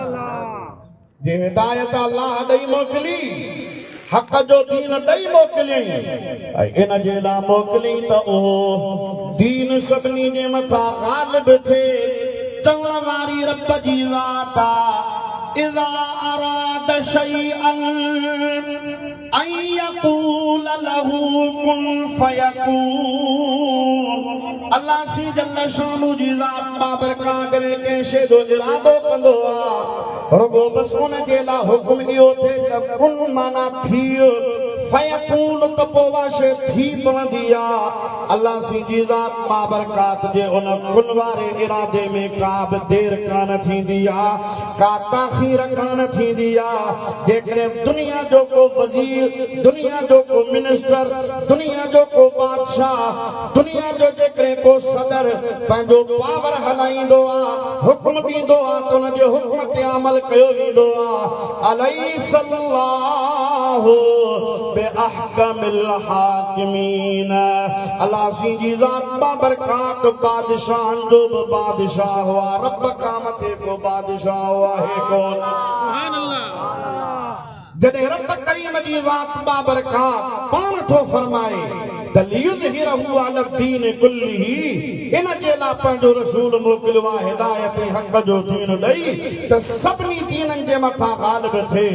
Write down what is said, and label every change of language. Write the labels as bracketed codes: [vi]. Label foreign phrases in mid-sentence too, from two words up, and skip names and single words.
[sd] जे हिदायत अल्लाह ॾेई मोकिली हक़ जो दीन ॾेई मोकिलियई ऐं इन जे लाइ मोकिलियई त उहो दीन सभिनी जे मथां ग़ालिब थिए। चवण वारी रब जी ज़ात आहे [ar] إذا أراد شيئا أن يقول له كن فيكون. [sd] अल्लाह सी जल शानू जी ज़ात बाबरकात कंहिं शइ जो इरादो कंदो आहे रुगो बस उन जे लाइ हुकुम इहो थिए त कुन माना थी फयकून त पोइ उहा शइ थी पवंदी आहे। अल्लाह सी जी ज़ात बाबरकात जे उन कुन वारे इरादे में का बि देर कान थींदी आहे का ताख़ीर कान थींदी आहे। जेकॾहिं दुनिया जो को वज़ीर दुनिया जो को मिनिस्टर दुनिया जो को बादशाह दुनिया जो जेकॾहिं को सदर पंहिंजो पावर हलाईंदो आहे हुकुम ॾींदो आहे त उनजे हुकुम ते अमल कयो वेंदो आहे। [ar] أليس الله بأحكم الحاكمين. [sd] अल्लाह सी जी ज़ात बाबरकात बादशाहनि जो बि बादशाह हुआ रब खां मथे को बादशाह हुआ है कौन। [ar] سبحان الله. [sd] जॾहिं रब करीम जी ज़ात बाबरकात पाण थो फरमाए त [ar] ليظهره على الدين كله [sd] इन जे लाइ पंहिंजो रसूल मोकिलियो आहे हिदायत ऐं हक़ जो दीन ॾेई त सभिनी दीननि जे मथां ग़ालिब थिए।